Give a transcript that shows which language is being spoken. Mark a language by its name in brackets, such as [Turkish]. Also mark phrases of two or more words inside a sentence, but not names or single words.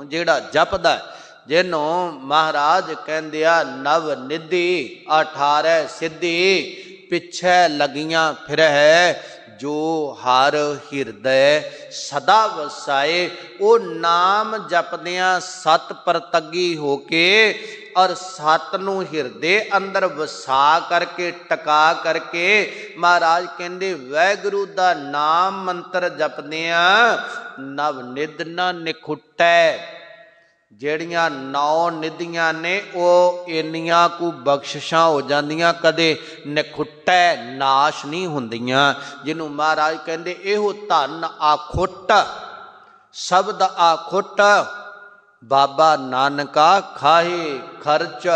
[Punjabi] ਜੇੜਾ ਜਪਦਾ ਜਿਨ੍ਹੋਂ ਮਹਾਰਾਜ ਕਹੰਦੇ ਆ ਨਵ ਨਿਧਿ 18 ਸਿੱਧਿ ਪਿਛੇ ਲਗੀਆਂ ਫਿਰ ਹੈ, ਜੋ ਹਰ ਹਿਰਦਯ ਸਦਾ ਵਸਾਏ। ਵੋ ਨਾਮ ਜਪਦਿਆਂ ਸਤ ਪ੍ਰਤਗੀ ਹੋਕੇ ਔਰ ਸਤ ਨੂੰ ਹਿਰਦੇ ਅੰਦਰ ਵਸਾ ਕਰਕੇ ਟਕਾ ਕਰਕੇ ਮਹਾਰਾਜ ਕਹੰਦੇ ਵੈਗੁਰੁ ਦਾ ਨਾਮ ਮੰਤਰ ਜਪਦਿਆਂ ਨਵ ਨਿਧ ਨਾ ਨਿਖੁਟੈ। ਜਿਹੜੀਆਂ 9 ਨਿਧੀਆਂ ਨੇ ਉਹ ਇੰਨੀਆਂ ਕੁ ਬਖਸ਼ਿਸ਼ਾਂ ਹੋ ਜਾਂਦੀਆਂ, ਕਦੇ ਨਿਖੁੱਟੈ ਨਾਸ਼ ਨਹੀਂ ਹੁੰਦੀਆਂ। ਜਿਹਨੂੰ ਮਹਾਰਾਜ ਕਹਿੰਦੇ ਇਹੋ ਧਨ ਆਖੁੱਟ, ਸ਼ਬਦ ਆਖੁੱਟ ਬਾਬਾ ਨਾਨਕਾ ਖਾਹੇ ਖਰਚ।